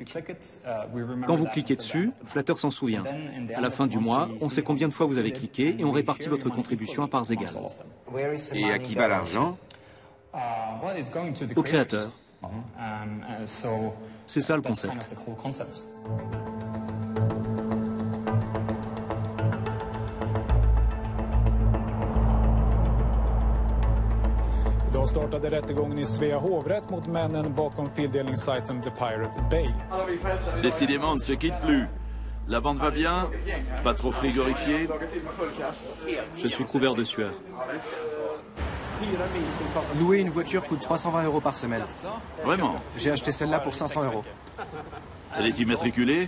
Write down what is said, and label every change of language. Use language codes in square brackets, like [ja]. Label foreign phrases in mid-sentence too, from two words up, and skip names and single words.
[fr] Quand vous cliquez dessus, Flatter s'en souvient. À la fin du mois, on sait combien de fois vous avez cliqué et on répartit votre contribution à parts égales. Et à qui va l'argent? Au créateur. C'est ça le concept. [sv] Idag startade rättegången i Svea hovrätt mot männen bakom fildelningssajten The Pirate Bay. [fr] Décidément, on ne se quitte plus. La bande va bien? Pas trop frigorifiée? Je suis couvert de sueur. Louer une voiture coûte 320 € par semaine. Vraiment? J'ai acheté celle-là pour 500 €. Elle est immatriculée?